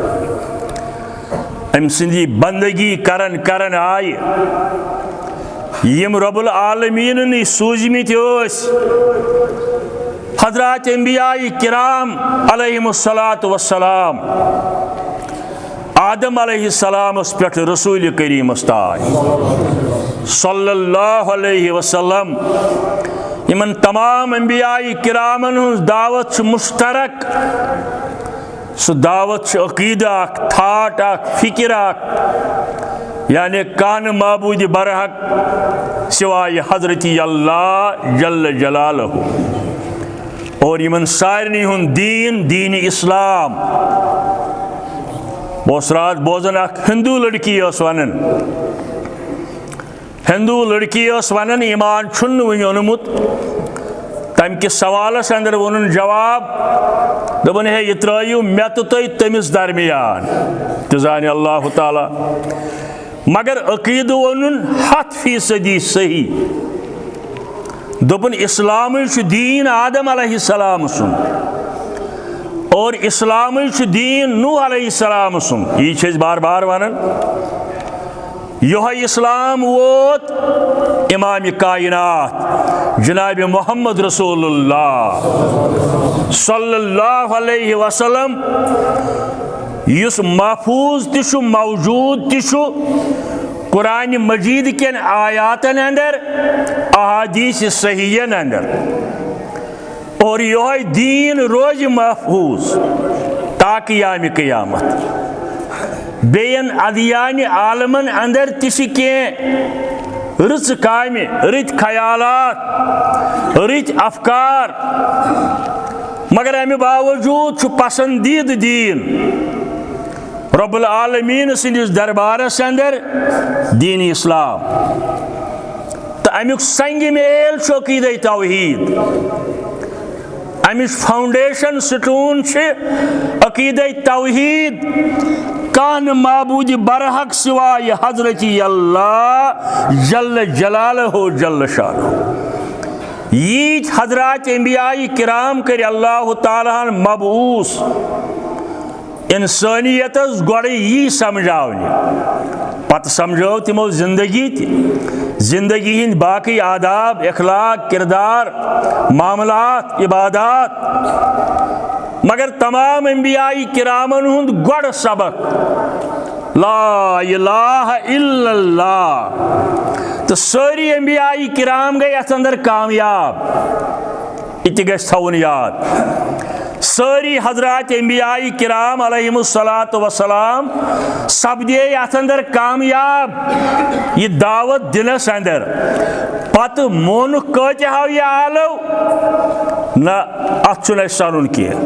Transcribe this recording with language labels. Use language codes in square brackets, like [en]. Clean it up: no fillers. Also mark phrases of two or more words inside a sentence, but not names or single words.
[ks] अम सिंधी बंदगी करन करन आय यम [ar] رب العالمين [ks] सूजमित हजरत अंबिया किराम [ar] عليهم الصلاة والسلام, [ks] आदम अलैहिस्सलाम पे रसूल करीम ताज [ar] صلى الله عليه وسلم, [ks] इमन तमाम अंबिया किरामन दावत मुश्तरक, सो दावत अकीदा, थाट, फिक्र, यानी कान माबूद बरहक सिवाय हजरती अल्लाह [ar] جل جلاله. [ks] और यमन सारनी हुंद दीन दीन इस्लाम। बस रात बोजन हिंदू लड़की वन, हिंदू लड़की वन ईमान छुन वन ओनमुत। तम किस सवालस अंदर वोन जवाब दोपन है यह त्रयू मे तो तमिस दरमियान तो जान अल्लाह ताला। मगर अकीद वोन 100% सही। दोपन इस्लाम दीन आदम अलैहिस्सलाम सुन और इस्लाम दीन नूह अलैहिस्सलाम सुन। यह बार बार वनान यह इस्लाम वोत इमाम कायनात जनाब मोहम्मद रसूलुल्लाह [ar] صلى الله عليه وسلم [ks] युस महफूज तिशु मौजूद तिशु कुरान मजीद के आयातन अंदर अहादीस सहीयन अंदर। और यह दीन रोज महफूज ताकि याम क़यामत। बेन अदियान आलमन अंदर तिश के रच कामे रत ख्यालात रत अफकार, मगर अमे बावजूद पसंदीद दीन [ar] رب العالمين [ks] सिंदिस दरबारस अंदर दीन इस्लाम। तो अमुक संग मेल अकीद तौहीद। अमिश [en] foundation stone [ks] अकीद तौहीद। कान माबूद बरहक सिवाय हजरती अल्लाह [ar] جل جلاله جل شانه. [ks] यीज हजरात अंबियाए किराम कर अल्लाह ताला मबूस इंसानियतस गोड़े यी समझावने पत समझो तिमो जिंदगी हिंद बाकी आदाब अखलाक किरदार मामलात इबादात। मगर तमाम अंबियाए किरामन हुंद गोड़ सबक [ar] لا إله إلا الله. [ks] तो सारी अंबियाए किराम गए अथ अंदर कामयाब। इत गछ थवन याद। सारी हजरात अंबियाए किराम [ar] عليهم الصلاة والسلام [ks] सपदे अथ अंदर कामयाब यह दावत दिनस अंदर। पत मोन कहो यह आलो न अत सनुन कह।